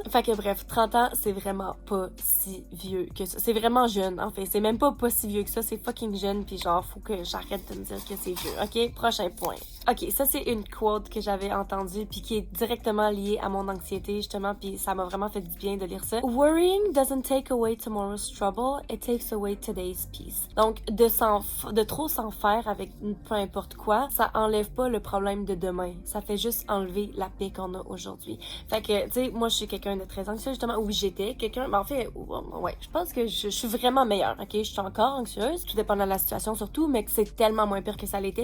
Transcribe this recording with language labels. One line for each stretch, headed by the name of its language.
French: Fait que bref, 30 ans, c'est vraiment pas si vieux que ça. C'est vraiment jeune, en fait. C'est même pas si vieux que ça, c'est fucking jeune, puis genre, faut que j'arrête de me dire que c'est vieux, ok? Prochain point. Ok, ça c'est une quote que j'avais entendue, puis qui est directement liée à mon anxiété, justement, puis ça m'a vraiment fait du bien de lire ça.
English: Worrying doesn't take away tomorrow's trouble, it takes away today's peace.
French: Donc, de trop s'en faire avec peu importe quoi, ça enlève pas le problème de demain. Ça fait juste enlever la paix qu'on a aujourd'hui. Fait que, tu sais, moi, je suis quelqu'un de très anxieux, justement. Oui, j'étais quelqu'un, mais en fait, ouais, je pense que je suis vraiment meilleure, ok? Je suis encore anxieuse, tout dépend de la situation surtout, mais que c'est tellement moins pire que ça l'était.